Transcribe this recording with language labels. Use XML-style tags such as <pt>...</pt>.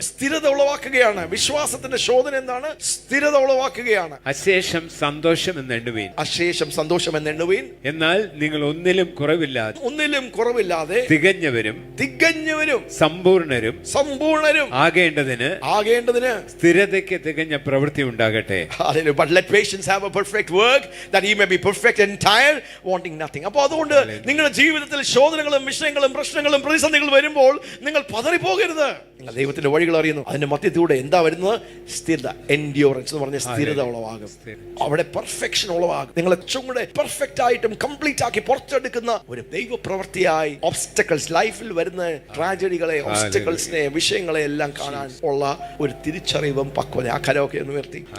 <ml>സ്ഥിരത ഉളവാക്കുകയാണ്. വിശ്വാസത്തിന്റെ ശോധന എന്താണ്? സ്ഥിരത ഉളവാക്കുകയാണ്. അശേഷം സന്തോഷം എന്നെണ്ണുവീൻ. അശേഷം സന്തോഷം എന്നെണ്ണുവീൻ. എന്നാൽ നിങ്ങൾ ഒന്നിലും കുറവില്ലാതെ തികഞ്ഞവരും സമ്പൂർണരും ആകേണ്ടതിന് സ്ഥിരതയ്ക്ക് തികഞ്ഞ പ്രവൃത്തി ഉണ്ടാകട്ടെ.</ml> <en>But let patience have a perfect work, that he may be perfect and entire, wanting nothing.</en> <ml>അപ്പോൾ അതുകൊണ്ട് നിങ്ങളുടെ ജീവിതത്തിൽ ശോധനകളും വിഷയങ്ങളും പ്രശ്നങ്ങളും പ്രതിസന്ധികളും വരുമ്പോൾ നിങ്ങൾ പതറിപ്പോകരുത്. നിങ്ങൾ ദൈവത്തിന്റെ വഴികൾ അറിയുന്നു, അതിന്റെ മധ്യത്തിലൂടെ എന്താ വരുന്നത്? സ്ഥിരത, എൻഡ്യൂറൻസ് എന്ന് പറഞ്ഞ സ്ഥിരത ഉളവാകും. അവിടെ പെർഫെക്ഷൻ ഉളവാകും. നിങ്ങൾ ഏറ്റവും കൂടെ പെർഫെക്റ്റ് ആയിട്ടും കംപ്ലീറ്റ് ആക്കി പുറത്തെടുക്കുന്ന ഒരു ദൈവപ്രവൃത്തിയായി ഓബ്സ്റ്റക്കിൾസ്, ലൈഫിൽ വരുന്ന ട്രാജഡികളെ, ഓബ്സ്റ്റക്കിൾസിനെ, വിഷയങ്ങളെ എല്ലാം കാണാൻ ഉള്ള ഒരു തിരിച്ചറിവും പക്വത. ആ കരമൊക്കെ ഒന്ന് ഉയർത്തി.</ml>